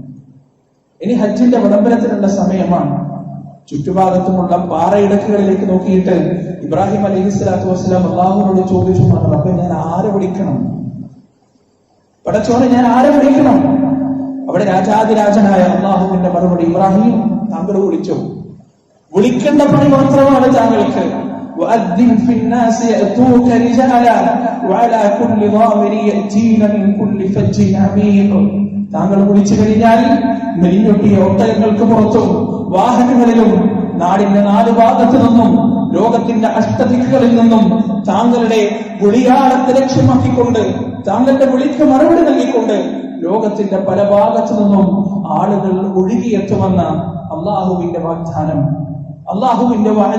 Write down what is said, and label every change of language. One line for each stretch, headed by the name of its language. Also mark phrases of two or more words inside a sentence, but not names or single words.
Malayalam: ഇനി ഹജ്ജിന്റെ വിളംബരത്തിനുള്ള സമയമാണ്. ചുറ്റുഭാഗത്തുമുള്ള പാറയിടക്കുകളിലേക്ക് നോക്കിയിട്ട് ഇബ്രാഹിം
Arabic: عليه الصلاة والسلام
Malayalam: അള്ളാഹുവിനോട് ചോദിച്ചു, റബ്ബേ, ഞാൻ ആരെ വിളിക്കണം? പടച്ചോനെ, ഞാൻ ആരെ വിളിക്കണം? അവിടെ രാജാതിരാജനായ അള്ളാഹുവിന്റെ മറുപടി, ഇബ്രാഹിം, താങ്കൾ വിളിച്ചു. വിളിക്കേണ്ട പണി മാത്രമാണ് താങ്കൾക്ക്.
Arabic: وأذن في الناس يأتوك رجالا وعلى كل ضامر يأتين من كل فج عميق.
Malayalam: താങ്കൾ വിളിച്ചു കഴിഞ്ഞാൽ മെലിഞ്ഞൊട്ടിയ ഒട്ടകങ്ങൾക്ക് പുറത്തും വാഹനങ്ങളിലും നാടിന്റെ 4 ഭാഗത്തു നിന്നും ലോകത്തിന്റെ അഷ്ടദിക്കുകളിൽ നിന്നും താങ്കളുടെ വിളിയാളത്തെ ലക്ഷ്യമാക്കിക്കൊണ്ട്, താങ്കളുടെ വിളിക്ക് മറുപടി നൽകിക്കൊണ്ട് ലോകത്തിന്റെ പല ഭാഗത്തു നിന്നും ആളുകൾ ഒഴുകിയെത്തുമെന്ന അള്ളാഹുവിന്റെ വാഗ്ദാനം, അള്ളാഹുവിന്റെ വഅദ.